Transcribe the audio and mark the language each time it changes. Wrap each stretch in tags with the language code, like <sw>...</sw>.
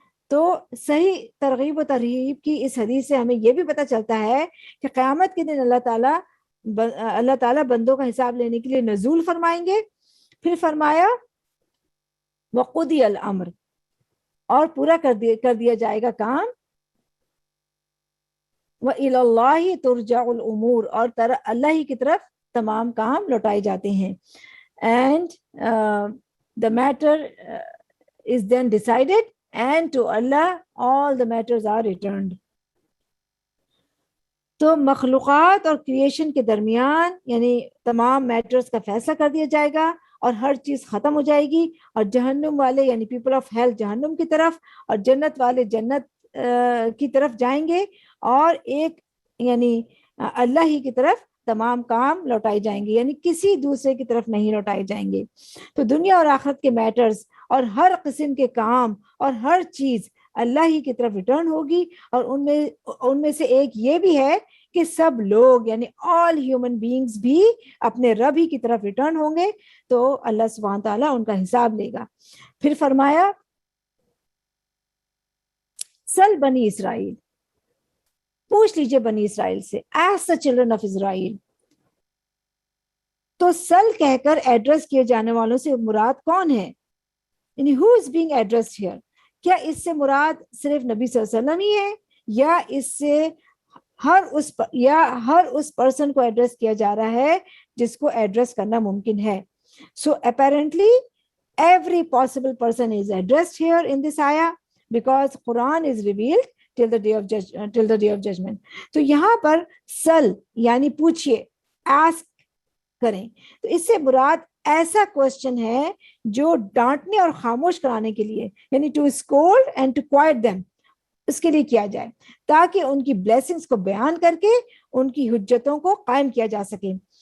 <ur>تو صحیح ترغیب و ترہیب کی اس حدیث سے ہمیں یہ بھی پتہ چلتا ہے کہ قیامت کے دن اللہ تعالیٰ بندوں کا حساب لینے کے لیے نزول فرمائیں گے. پھر فرمایا</ur> <ar>وقضی الامر،</ar> <ur>اور پورا کر دیا جائے گا کام.</ur> <ar>وَإِلَى اللَّهِ تُرْجَعُ الْأُمُورُ،</ar> <ur>اور اللہ ہی کی طرف تمام کام لوٹائے جاتے ہیں.</ur> <en>And the matter is then decided and to Allah all the matters are returned.</en> <ur>تو مخلوقات اور کریشن کے درمیان یعنی تمام میٹرز کا فیصلہ کر دیا جائے گا، اور ہر چیز ختم ہو جائے گی, اور جہنم والے یعنی</ur> <en>people of hell</en> <ur>جہنم کی طرف, اور جنت والے جنت کی طرف جائیں گے, اور ایک یعنی اللہ ہی کی طرف تمام کام لوٹائے جائیں گے, یعنی کسی دوسرے کی طرف نہیں لوٹائے جائیں گے. تو دنیا اور آخرت کے میٹرز اور ہر قسم کے کام اور ہر چیز اللہ ہی کی طرف ریٹرن ہوگی, اور ان میں سے ایک یہ بھی ہے کہ سب لوگ یعنی</ur> <en>all human beings</en> <ur>بھی اپنے رب ہی کی طرف ریٹرن ہوں گے, تو اللہ سبحانہ تعالیٰ ان کا حساب لے گا. پھر فرمایا سل بنی اسرائیل, پوچھ لیجئے بنی اسرائیل سے,</ur> <en>As the children of Israel.</en> <ur>تو سل کہہ کر ایڈریس کیے جانے والوں سے مراد کون ہے, یعنی</ur> <en>who is being addressed here؟</en> <ur>کیا اس سے مراد صرف نبی صلی اللہ علیہ وسلم ہی ہے, یا اس سے ہر اس پرسن کو ایڈریس کیا جا رہا ہے جس کو ایڈریس کرنا ممکن ہے.</ur> <en>So apparently every possible person is addressed here in this ayah because Quran is revealed till the day of judgment.</en> <ur>تو یہاں پر سل یعنی پوچھئے, ask کریں, تو اس سے مراد ایسا کوشچن ہے جو ڈانٹنے اور خاموش کرانے کے لیے, یعنی</ur> <en>to scold and to quiet them,</en> <ur>اس کے لیے کیا جائے تاکہ ان کی بلیسنگز کو بیان کر کے ان کی حجتوں کو قائم کیا جا سکے.</ur>